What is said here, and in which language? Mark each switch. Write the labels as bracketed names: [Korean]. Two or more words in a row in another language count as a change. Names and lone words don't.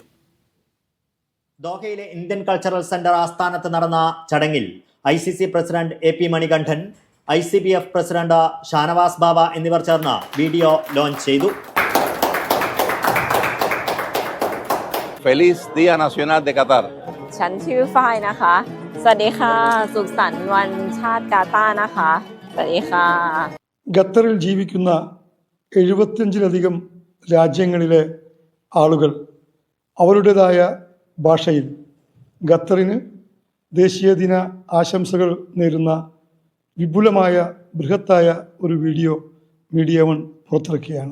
[Malayalam] ദോഹയിലെ ഇന്ത്യൻ കൾച്ചറൽ സെന്റർ ആസ്ഥാനത്ത് നടന്ന ചടങ്ങിൽ ICC പ്രസിഡന്റ് AP മണികണ്ഠൻ, ICBF പ്രസിഡന്റ് ഷാനവാസ് ബാബ എന്നിവർ ചേർന്ന് വീഡിയോ ലോഞ്ച് ചെയ്തു. [Spanish] Feliz Día Nacional de Qatar. [Thai] ฉันชื่อฝ้ายนะคะสวัสดีค่ะสุขสันต์วันชาติกาตาร์นะคะสวัสดีค่ะ [Malayalam] ഖത്തറിൽ ജീവിക്കുന്ന 75-ലധികം രാജ്യങ്ങളിലെ ആളുകൾ അവരുടേതായ ഭാഷയിൽ ഖത്തറിന് ദേശീയ ദിന ആശംസകൾ നേരുന്ന വിപുലമായ ബൃഹത്തായ ഒരു വീഡിയോ മീഡിയ വൺ പുറത്തിറക്കുകയാണ്.